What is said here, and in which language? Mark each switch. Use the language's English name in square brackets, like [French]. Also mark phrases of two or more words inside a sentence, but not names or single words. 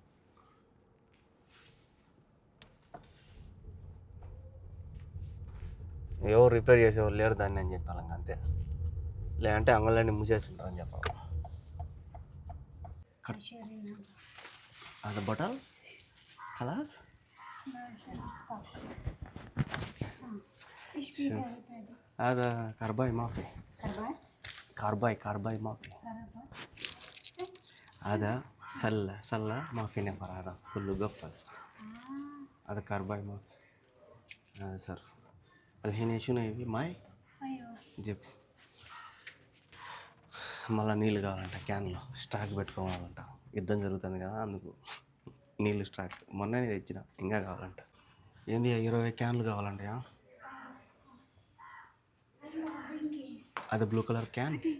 [Telugu] ఎవరు రిపేర్ చేసేవారు లేరు దాన్ని అని చెప్పాలి, అంతే. లేదంటే అంగళ్ళని మూసేస్తుంటారని చెప్పాలి. అది [Arabic] بطل خلاص. هذا كرباي ما في. كرباي ما في. هذا سلة ما في نفر، هذا كله قفل. هذا كرباي ما في. هذا صرف. الحين شنو يبي ماي؟ جيب. [Telugu] మళ్ళీ నీళ్ళు కావాలంట, క్యాన్లో స్టాక్ పెట్టుకోవాలంట. యుద్ధం జరుగుతుంది కదా, అందుకు నీళ్ళు స్టాక్ మొన్ననే తెచ్చిన, ఇంకా కావాలంట. ఏంది 20 క్యాన్లు కావాలంట. అది బ్లూ కలర్ క్యాన్.